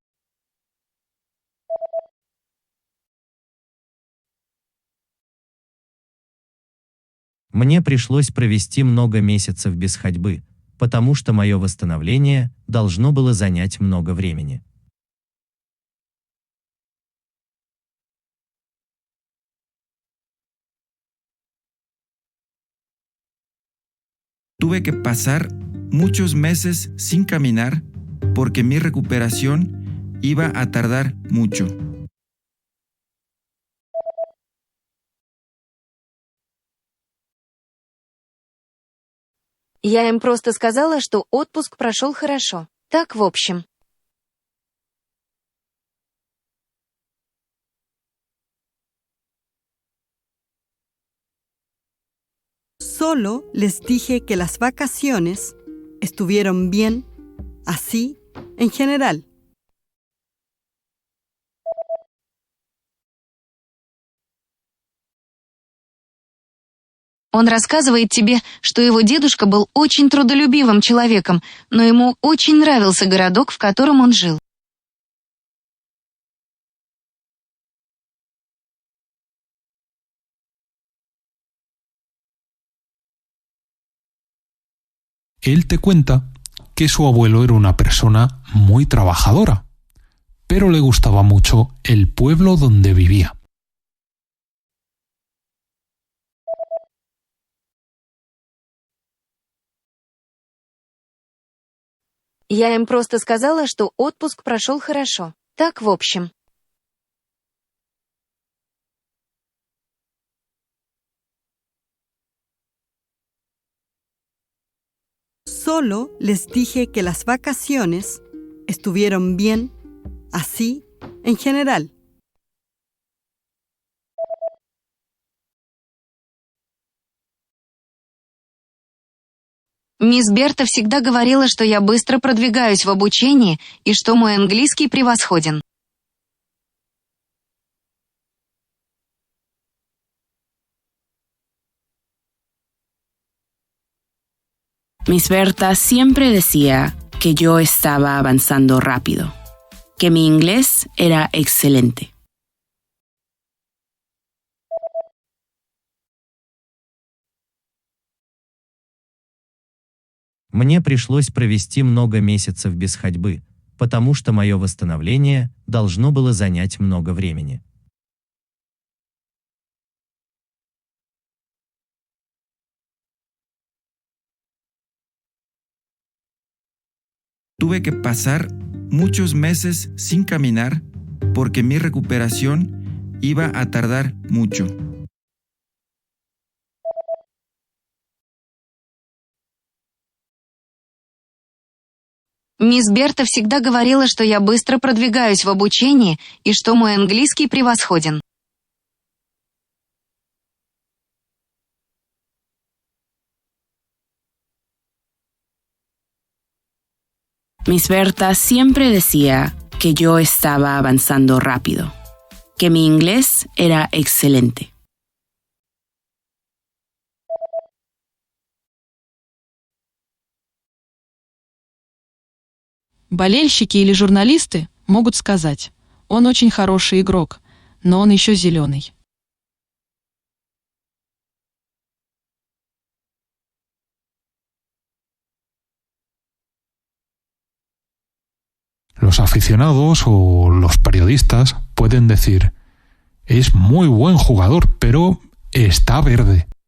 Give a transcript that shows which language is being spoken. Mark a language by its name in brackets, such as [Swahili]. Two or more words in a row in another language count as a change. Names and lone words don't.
[Russian] Мне пришлось провести много месяцев без ходьбы, потому что мое восстановление должно было занять много времени. [Spanish] Tuve que pasar muchos meses sin caminar porque mi recuperación iba a tardar mucho. [Russian] Я им просто сказала, что отпуск прошел хорошо. Так, в общем. [Spanish] Solo les dije que las vacaciones estuvieron bien, así, en general. [Russian] Он рассказывает тебе, что его дедушка был очень трудолюбивым человеком, но ему очень нравился городок, в котором он жил. [Spanish] Él te cuenta que su abuelo era una persona muy trabajadora, pero le gustaba mucho el pueblo donde vivía. [Russian] Я им просто сказала, что отпуск прошел хорошо. Так, в общем. [Spanish] Solo les dije que las vacaciones estuvieron bien, así, en general. [Russian] Мисс Берта всегда говорила, что я быстро продвигаюсь в обучении и что мой английский превосходен. [Spanish] Miss Berta siempre decía que yo estaba avanzando rápido, que mi inglés era excelente. [Russian] Мне пришлось провести много месяцев без ходьбы, потому что мое восстановление должно было занять много времени. [Spanish] Tuve que pasar muchos meses sin caminar porque mi recuperación iba a tardar mucho. [Russian] Мисс Берта всегда говорила, что я быстро продвигаюсь в обучении и что мой английский превосходен. [Spanish] Miss Berta siempre decía que yo estaba avanzando rápido, que mi inglés era excelente. [Russian] Болельщики или журналисты могут сказать: он очень хороший игрок, но он еще зеленый. [Spanish] Los aficionados o los periodistas pueden decir: es muy buen jugador, pero está verde.